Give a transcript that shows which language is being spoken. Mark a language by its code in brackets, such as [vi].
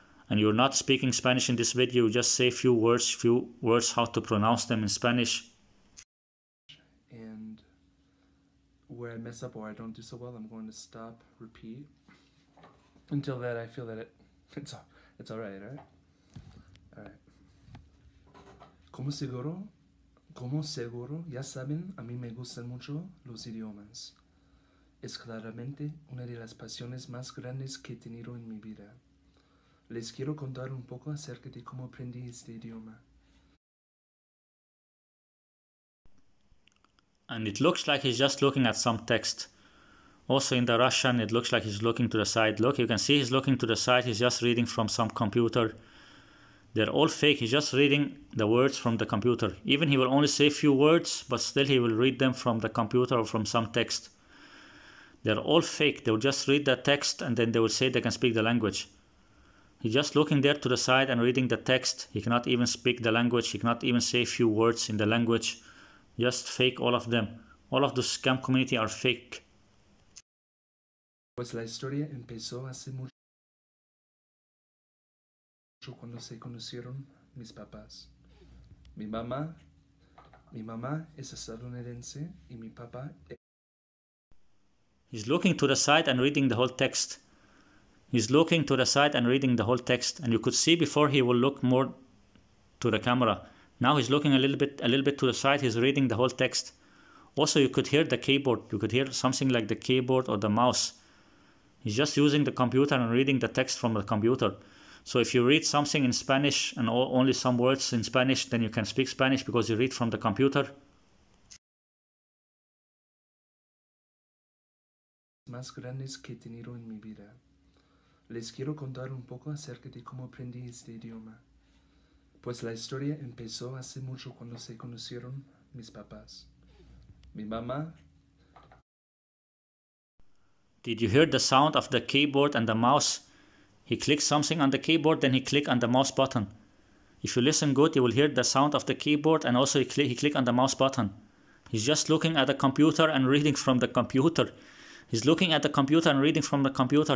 [en] And you're not speaking Spanish in this video, just say few words how to pronounce them in Spanish. And where I mess up or I don't do so well, I'm going to stop, repeat. Until that I feel that it's alright, right? Alright. [es] Como seguro, ya saben, a mí me gustan mucho los idiomas. Es claramente una de las pasiones más grandes que he tenido en mi vida. Les quiero contar un poco acerca de cómo aprendí este idioma. [en] And it looks like he's just looking at some text. Also in the Russian, it looks like he's looking to the side. Look, you can see he's looking to the side. He's just reading from some computer. They're all fake. He's just reading the words from the computer. Even he will only say a few words, but still he will read them from the computer or from some text. They're all fake. They will just read the text and then they will say they can speak the language. He's just looking there to the side and reading the text. He cannot even speak the language. He cannot even say a few words in the language. Just fake, all of them. All of the scam community are fake. [es] Pues la historia empezó hace mucho cuando se conocieron mis papás. Mi mamá es estadounidense y mi papá. [en] He's looking to the side and reading the whole text. He's looking to the side and reading the whole text. And you could see before he will look more to the camera. Now he's looking a little bit to the side. He's reading the whole text. Also, you could hear the keyboard. You could hear something like the keyboard or the mouse. He's just using the computer and reading the text from the computer. So if you read something in Spanish and only some words in Spanish, then you can speak Spanish because you read from the computer. [es] Más grandes que he tenido en mi vida. Les quiero contar un poco acerca de cómo aprendí este idioma. Pues la historia empezó hace mucho cuando se conocieron mis papás. Mi mamá. [en] Did you hear the sound of the keyboard and the mouse? He clicks something on the keyboard, then he clicks on the mouse button. If you listen good, you will hear the sound of the keyboard and also he click on the mouse button. He's just looking at the computer and reading from the computer. He's looking at the computer and reading from the computer.